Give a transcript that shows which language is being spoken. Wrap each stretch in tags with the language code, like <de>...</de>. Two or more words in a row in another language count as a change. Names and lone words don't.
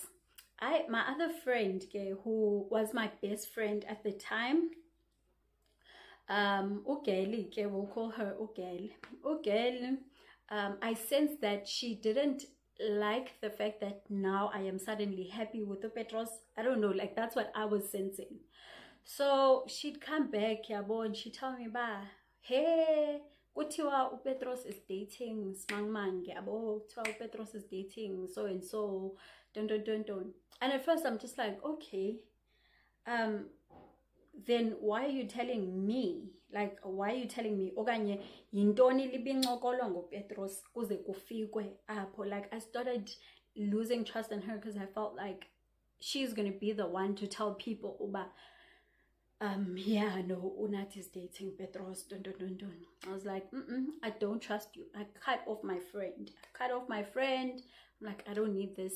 <en>My other friend, who was my best friend at the time, Ugeli, we'll call her Ugeli. I sensed that she didn't like the fact that now I am suddenly happy with the Petros. I don't know, like that's what I was sensing. So she'd come back, yabo, and she'd tell me, hey, kuthiwa Petros is dating Smangman, yabo, kuthiwa Petros is dating so and so, don't. And at first I'm just like, okay, then why are you telling me? Like, why are you telling me?</en> <xh>Okanye yintoni libincokolwa nguPetros kuze kufikwe apho?</xh> <en>Like, I started losing trust in her because I felt like she's gonna be the one to tell people uba yeah, no, Unat is dating Petros. Dun, dun, dun, dun. I was like, I don't trust you. I cut off my friend. I'm like, I don't need this.</en>